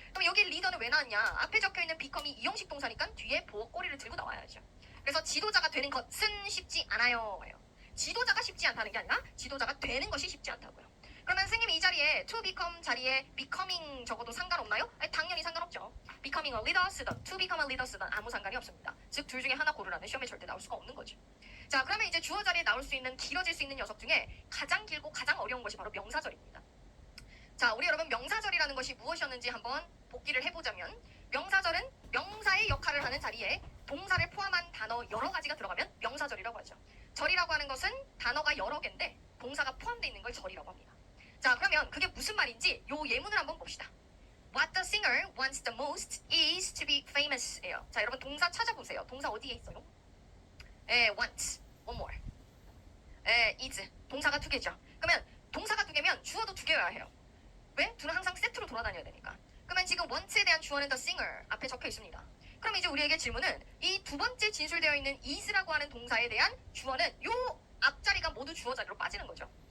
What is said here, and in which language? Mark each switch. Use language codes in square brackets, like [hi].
[ko] 그럼 여기 리더는 왜 나왔냐? 앞에 적혀있는 become이 이형식 동사니까 뒤에 보호 꼬리를 들고 나와야죠. 그래서 지도자가 되는 것은 쉽지 않아요. 지도자가 쉽지 않다는 게 아니라 지도자가 되는 것이 쉽지 않다고요. 그러면 선생님이 이 자리에 to become 자리에 becoming 적어도 상관없나요? 아니, 당연히 상관없죠. becoming a leader 쓰던 to become a leader 쓰던 아무 상관이 없습니다. 즉 둘 중에 하나 고르라는 시험에 절대 나올 수가 없는 거죠. 자, 그러면 이제 주어 자리에 나올 수 있는 길어질 수 있는 녀석 중에 가장 길고 가장 어려운 것이 바로 명사절입니다. 자, 우리 여러분 명사절이라는 것이 무엇이었는지 한번 복기를 해보자면 명사절은 명사의 역할을 하는 자리에 동사를 포함한 단어 여러 가지가 들어가면 명사절이라고 하죠. 절이라고 하는 것은 단어가 여러 개인데 동사가 포함되어 있는 걸 절이라고 합니다. 자, 그러면 그게 무슨 말인지 요 예문을 한번 봅시다. [en] What the singer wants the most is to be famous [ko] 예요. 자, 여러분 동사 찾아보세요. 동사 어디에 있어요? want, one more. is, 동사가 두 개죠. 그러면 동사가 두 개면 주어도 두 개여야 해요. 왜? 둘은 항상 세트로 돌아다녀야 되니까. 그러면 지금 want에 대한 주어는 the singer 앞에 적혀 있습니다. 그럼 이제 우리에게 질문은 이 두 번째 진술되어 있는 is라고 하는 동사에 대한 주어는 요 앞자리가 모두 주어 자리로 빠지는 거죠.